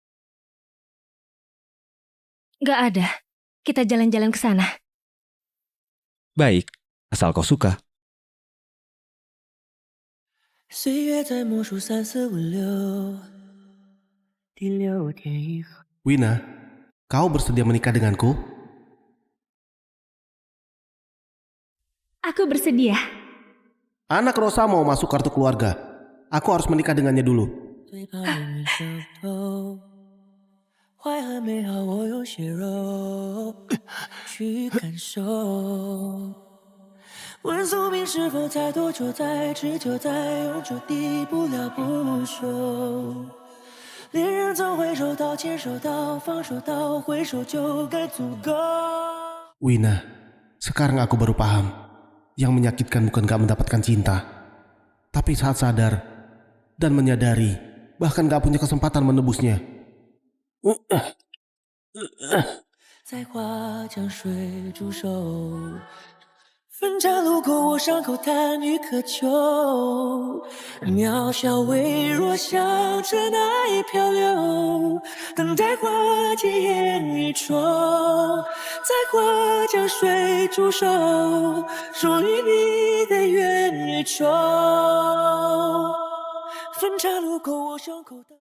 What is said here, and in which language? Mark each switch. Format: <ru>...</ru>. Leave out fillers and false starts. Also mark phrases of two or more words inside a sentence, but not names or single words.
<id>Gak ada. Kita jalan-jalan ke sana. Baik, asal kau suka.</id> <zh>岁月在默数3、4、5、6，第6天以后。</zh> <id>Wina, kau bersedia menikah denganku? Aku bersedia. Anak Rosa mau masuk kartu keluarga. Aku harus menikah dengannya dulu.</id> <zh>最怕命运伤透，坏和美好我用血肉去感受。问宿命是否在多久，在持久，在永久，敌不了不朽。恋人总会收到，牵手到，放手到，回首就该足够。</zh> <id>Wina, sekarang aku baru paham. Yang menyakitkan bukan gak mendapatkan cinta, tapi saat sadar dan menyadari, bahkan gak punya kesempatan menebusnya.</id> <zh>在花江水煮熟，分岔路口，我伤口贪欲渴求，渺小微弱，像尘埃漂流，等待化解烟雨中，在花江水煮熟，属于你的元宇宙。分岔路口，我伤口。</zh>